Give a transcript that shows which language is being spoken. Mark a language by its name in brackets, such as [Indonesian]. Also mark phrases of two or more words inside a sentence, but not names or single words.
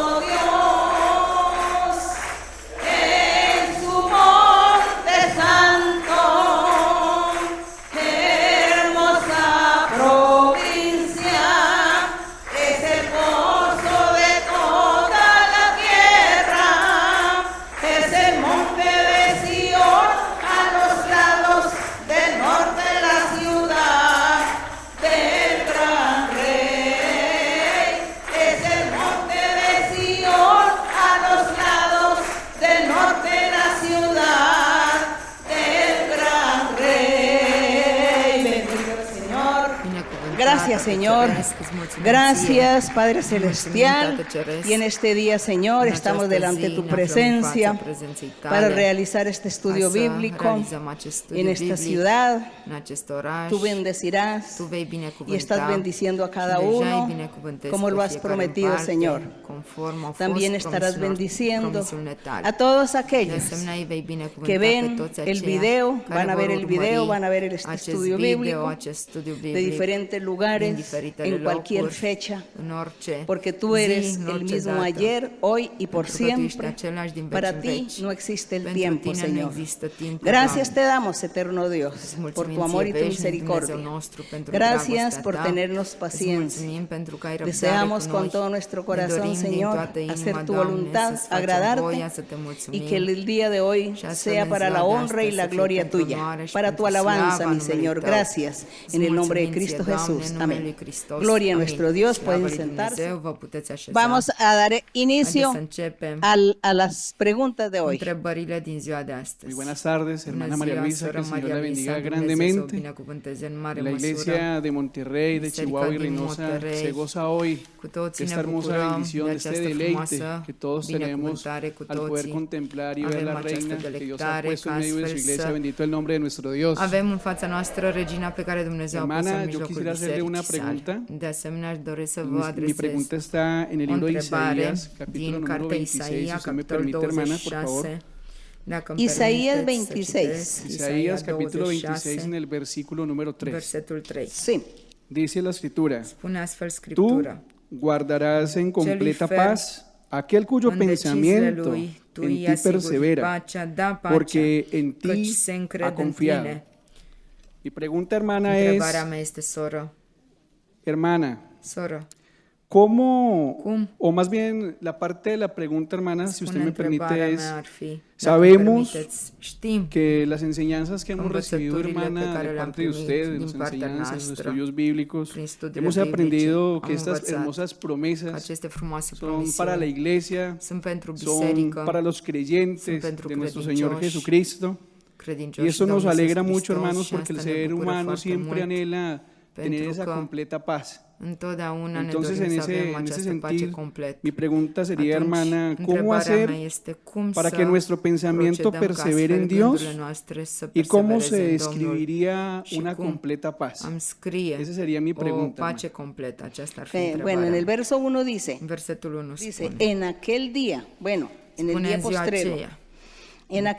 [Spanish] Dios, en su monte santo, hermosa provincia, es el gozo de toda la tierra, es el monte de Sión a los lados del norte de la ciudad del gran rey. Es el monte de Sión a los lados del norte de la ciudad del gran rey. Bendito el Señor. [Romanian] Binecuvântat, [Spanish] Gracias, [Romanian] Tată [Spanish] Señor. [Romanian] Ceresc, îți mulțumim [Spanish] Gracias, [Romanian] ție. [Spanish] Padre [Romanian] Mulțumim, [Spanish] Celestial. [Romanian] Tată Ceresc. [Spanish] Y en este día, Señor, [Romanian] În [Spanish] estamos [Romanian] această [Spanish] delante de [Romanian] zi [Spanish] tu [Romanian] ne aflăm în [Spanish] presencia [Romanian] fața prezenței tale, [Spanish] para realizar este estudio [Romanian] ca să [Spanish] bíblico [Romanian] realizăm acest studiu [Spanish] en esta [Romanian] biblic [Spanish] ciudad. [Romanian] în acest oraș. [Spanish] Tú bendecirás [Romanian] Tu vei [Spanish] y [Romanian] binecuvânta [Spanish] estás bendiciendo a cada [Romanian] și deja îi [Spanish] uno [Romanian] binecuvântezi [Spanish] como [Romanian] pe [Spanish] lo has [Romanian] fiecare în [Spanish] prometido, [Romanian] parte, [Spanish] Señor. [Romanian] conform au fost [Spanish] También estarás bendiciendo [Romanian] promisiunile tale. [Spanish] a todos [Romanian] De [Spanish] aquellos [Romanian] asemenea, îi vei binecuvânta [Spanish] que [Romanian] pe [Spanish] ven [Romanian] toți [Spanish] el [Romanian] aceia [Spanish] video, [Romanian] care [Spanish] van a [Romanian] vor [Spanish] ver el [Romanian] urmări [Spanish] video, van a ver este [Romanian] acest [Spanish] estudio [Romanian] video, [Spanish] bíblico [Romanian] acest studiu [Spanish] de [Romanian] biblic [Spanish] diferentes [Romanian] din [Spanish] lugares, [Romanian] diferitele [Spanish] en cualquier [Romanian] locuri, [Spanish] fecha, [Romanian] în orice [Spanish] porque tú [Romanian] zi, [Spanish] eres [Romanian] în [Spanish] el [Romanian] orice [Spanish] mismo [Romanian] dată. [Spanish] ayer, hoy y por [Romanian] Pentru că tu ești [Spanish] siempre. [Romanian] același din veci [Spanish] Para [Romanian] în [Spanish] ti [Romanian] veci. [Spanish] no existe el [Romanian] Pentru [Spanish] tiempo, [Romanian] tine nu [Spanish] Señor. [Romanian] există timpul, [Spanish] Gracias [Romanian] Doamne. [Spanish] te damos, eterno Dios, [Romanian] Îți [Spanish] por [Romanian] mulțumim [Spanish] tu amor y [Romanian] ție, [Spanish] tu [Romanian] veșnic [Spanish] misericordia. [Romanian] Dumnezeu nostru, pentru [Spanish] Gracias [Romanian] dragostea [Spanish] por [Romanian] ta. [Spanish] tenernos [Romanian] Îți [Spanish] paciencia. [Romanian] mulțumim pentru că ai răbdare [Spanish] Deseamos [Romanian] cu [Spanish] con [Romanian] noi. [Spanish] todo nuestro [Romanian] Ne [Spanish] corazón, [Romanian] dorim din [Spanish] Señor, [Romanian] toată inima, [Spanish] hacer tu [Romanian] Doamne, [Spanish] voluntad, [Romanian] să-ți facem [Spanish] agradarte [Romanian] voia, să te mulțumim. [Spanish] y que el día de hoy [Romanian] Și astfel, [Spanish] sea [Romanian] în [Spanish] para [Romanian] ziua [Spanish] la [Romanian] de [Spanish] honra y [Romanian] astăzi, [Spanish] la [Romanian] să fie [Spanish] gloria [Romanian] pentru [Spanish] tuya, [Romanian] onoare și [Spanish] para tu [Romanian] pentru [Spanish] alabanza, [Romanian] slava [Spanish] mi [Romanian] numelui [Spanish] Señor. [Romanian] Tău. [Spanish] Gracias. [Romanian] Îți [Spanish] En el nombre de [Romanian] mulțumim [Spanish] Cristo [Romanian] ție, Doamne, [Spanish] Jesús. [Romanian] în numele [Spanish] Amén. [Romanian] lui Hristos. [Spanish] Gloria a [Romanian] Amin. [Spanish] nuestro Dios. [Romanian] Slavă [Spanish] Pueden [Romanian] lui [Spanish] sentarse. [Romanian] Dumnezeu, vă puteți așeza. [Spanish] Vamos a dar inicio [Romanian] Haideți să începem [Spanish] a las preguntas de hoy. [Romanian] întrebările din ziua de astăzi. [Spanish] Muy buenas tardes, hermana [Romanian] Bună [Spanish] María [Romanian] ziua, [Spanish] Luisa, que [Romanian] soră [Spanish] el Señor [Romanian] Maria [Spanish] la [Romanian] Luisa, [Spanish] bendiga [Romanian] Dumnezeu să o [Spanish] grandemente. [Romanian] binecuvânteze în mare [Spanish] La [Romanian] măsură. [Spanish] iglesia de Monterrey, de [Romanian] Biserica [Spanish] Chihuahua y [Romanian] din [Spanish] Reynosa [Romanian] Monterrey. [Spanish] se goza hoy [Romanian] Cu [Spanish] de [Romanian] toții ne [Spanish] esta hermosa [Romanian] bucurăm [Spanish] bendición, [Romanian] de [Spanish] de este [Romanian] această [Spanish] deleite [Romanian] frumoasă [Spanish] que todos tenemos [Romanian] binecuvântare cu [Spanish] al poder [Romanian] toții. [Spanish] contemplar y ver [Romanian] Avem [Spanish] la [Romanian] această [Spanish] reina que Dios ha [Romanian] delectare [Spanish] puesto [Romanian] ca [Spanish] en medio de su [Romanian] astfel [Spanish] iglesia. [Romanian] să [Spanish] Bendito el nombre de nuestro Dios. [Romanian] avem în fața noastră regina pe care Dumnezeu a pus-o [Spanish] Hermana, [Romanian] în [Spanish] yo [Romanian] mijlocul [Spanish] quisiera hacerle una [Romanian] bisericii sale. [Spanish] pregunta. [Romanian] De asemenea, aș dori să vă [Spanish] Mi [Romanian] adresez [Spanish] pregunta está en el [Romanian] o [Spanish] libro de [Romanian] întrebare [Spanish] Isaías, capítulo [Romanian] din [Spanish] número [Romanian] cartea [Spanish] 26, si [Romanian] Isaia, [Spanish] usted me [Romanian] capitolul [Spanish] permite, hermana, por favor. [Romanian] 26. Dacă îmi [Spanish] Isaías [Romanian] permiteți să 26. citesc, [Spanish] Isaías capítulo 26 26, en el versículo número 3. [Romanian] versetul 3. [Spanish] Sí. Dice la escritura, [Romanian] Spune astfel [Spanish] tú [Romanian] Scriptura. [Spanish] guardarás en completa fer paz aquel cuyo [Romanian] În deciziile [Spanish] pensamiento [Romanian] lui, tu [Spanish] en [Romanian] îi [Spanish] ti [Romanian] asiguri [Spanish] persevera, [Romanian] pacea, da pacea, [Spanish] porque en [Romanian] căci [Spanish] ti [Romanian] se [Spanish] ha [Romanian] încrede în [Spanish] confiado. [Romanian] tine. [Spanish] Mi pregunta, hermana, es, [Romanian] Întrebarea mea este, [Spanish] hermana, [Romanian] soră, [Spanish] ¿cómo, ¿Cómo? o más bien la parte de la pregunta, hermana, si usted [Romanian] spune [Spanish] me permite, [Romanian] întrebarea [Spanish] es, [Romanian] mea ar fi, dacă [Spanish] sabemos [Romanian] permiteți, știm [Spanish] que las enseñanzas que hemos recibido, [Romanian] învățăturile pe [Spanish] hermana, [Romanian] care [Spanish] de [Romanian] le-am [Spanish] parte de [Romanian] primit [Spanish] usted, de [Romanian] din [Spanish] las [Romanian] partea [Spanish] enseñanzas, los [Romanian] noastră, [Spanish] estudios bíblicos, [Romanian] prin studiile [Spanish] hemos [Romanian] biblice, [Spanish] aprendido que [Romanian] am [Spanish] estas [Romanian] învățat [Spanish] hermosas [Romanian] că [Spanish] promesas [Romanian] aceste frumoase [Spanish] son para la [Romanian] promisiuni [Spanish] iglesia, [Romanian] sunt pentru [Spanish] son [Romanian] biserică, [Spanish] para los creyentes [Romanian] sunt pentru [Spanish] de nuestro Señor [Romanian] credincioși, [Spanish] Jesucristo. [Romanian] credincioși [Spanish] Y eso nos [Romanian] Domnul [Spanish] alegra [Romanian] Iisus [Spanish] mucho, [Romanian] Hristos, [Spanish] hermanos, [Romanian] și [Spanish] porque el [Romanian] asta ne [Spanish] ser [Romanian] bucură [Spanish] humano [Romanian] foarte [Spanish] siempre [Romanian] mult, [Spanish] anhela tener [Romanian] pentru [Spanish] esa [Romanian] că [Spanish] completa paz. [Romanian] întotdeauna ne [Spanish] Entonces, [Romanian] dorim [Spanish] en [Romanian] să avem [Spanish] ese [Romanian] această pace [Spanish] sentido, [Romanian] completă. [Spanish] mi pregunta sería, [Romanian] Atunci, [Spanish] hermana, ¿cómo [Romanian] întrebarea [Spanish] hacer [Romanian] mea este cum [Spanish] para [Romanian] să [Spanish] que nuestro pensamiento [Romanian] procedăm ca [Spanish] persevere en [Romanian] astfel [Spanish] Dios? [Romanian] gândurile noastre să [Spanish] ¿Y cómo se [Romanian] persevereze în Domnul? [Spanish] describiría [Romanian] și [Spanish] una [Romanian] cum [Spanish] completa paz? [Romanian] am scrie [Spanish] Esa sería mi [Romanian] o [Spanish] pregunta, [Romanian] pace completă. Aceasta ar fi [Spanish] Bueno, en [Romanian] întrebarea. [Spanish] el verso 1 dice, [Romanian] În versetul 1 [Spanish] dice, [Romanian] spune, [Spanish] en aquel día, bueno, en el [Romanian] spune [Spanish] día [Romanian] în ziua [Spanish] postrero, [Romanian] aceea,